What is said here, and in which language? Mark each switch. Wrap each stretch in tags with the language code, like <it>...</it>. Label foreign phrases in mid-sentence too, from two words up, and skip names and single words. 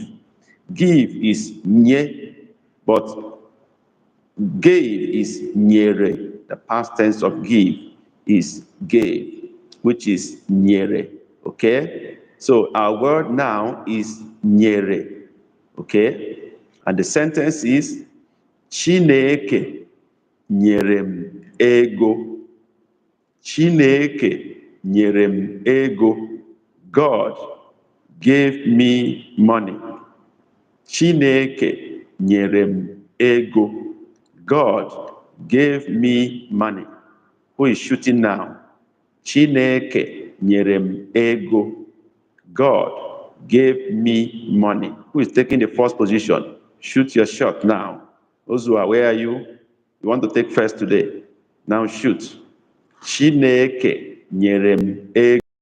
<en>Give is nye, but gave is nyere. The past tense of give is gave, which is nyere, okay? So our word now is nyere, okay? And the sentence is,</en> <ig>Chineke nyere m ego. Chineke nyere m ego.</ig> <en>God gave me money.</en> <ig>Chineke nyere m ego.</ig> <en>God gave me money. Who is shooting now?</en> <ig>Chineke nyere m ego.</ig> <en>God gave me money. Who is taking the first position? Shoot your shot now. Ozua, where are you? You want to take first today? Now shoot.</en> <ig>Chineke nyere m ego.</ig>